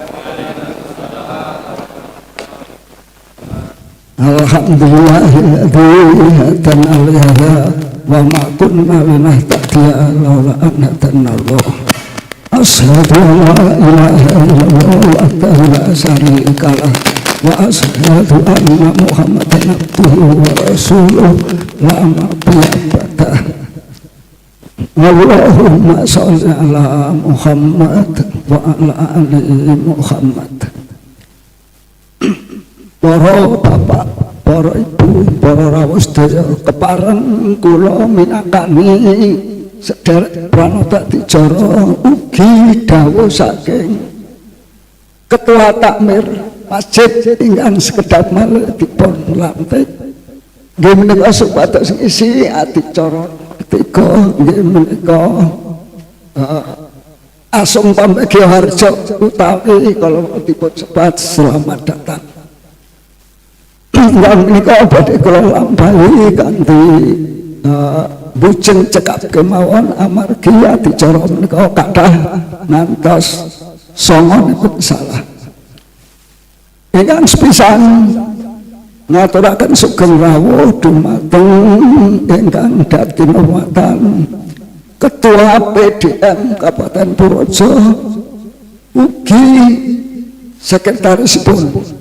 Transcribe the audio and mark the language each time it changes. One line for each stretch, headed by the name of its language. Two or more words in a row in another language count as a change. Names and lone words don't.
Arabic: الحمد لله الذي هدانا لهذا وما كنا لنهتدي لولا أن هدانا الله. أشهد أن لا إله إلا الله وحده لا شريك له وأشهد أن محمدا عبده ورسوله لا نبي. اللهم صل على محمد وعلى آل محمد.
Javanese: Para bapak, para ibu, para rawuh sedaya kepareng kula minangkani sedherek pranata dicara ugi dawuh saking Ketua Takmir Masjid ingkang sekedhap malih dipun lantik nggih menika supados ngisi adicara ketika nggih menika Asung Pambagio Harjo utawi kalau dipun sebat
Indonesian: selamat datang.
Javanese: Yang menika badhe kula lampahi kanthi bujeng cekap kemawon amargi adicara menika kathah ngantos 9 salah. Ingkang sepisan ngaturaken sugeng rawuh dumateng ingkang dadi nuwatan Ketua PDM Kabupaten Purworejo ugi sekretarisipun